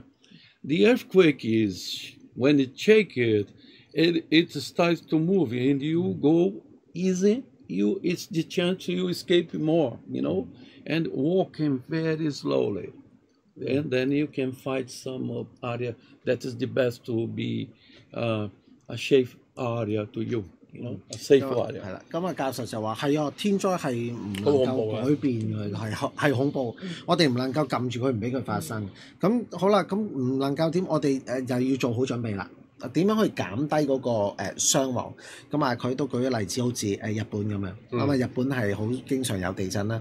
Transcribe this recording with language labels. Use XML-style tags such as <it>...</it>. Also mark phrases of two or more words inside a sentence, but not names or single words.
<en>The earthquake is when it shakes it starts to move, and you go easy it's the chance you escape more, you know, and walking very slowly. And then you can find some area that is the best to be a safe area to you, you know, a safe area.</en> <yue>係啦，咁啊教授就話係啊，天災係唔能夠改變嘅，係恐怖。我哋唔能夠撳住佢唔俾佢發生。咁好啦，咁唔能夠點？我哋又要做好準備啦。點樣去減低嗰個傷亡？咁啊，佢都舉咗例子，好似日本咁樣。咁啊，日本係好經常有地震啦。</yue>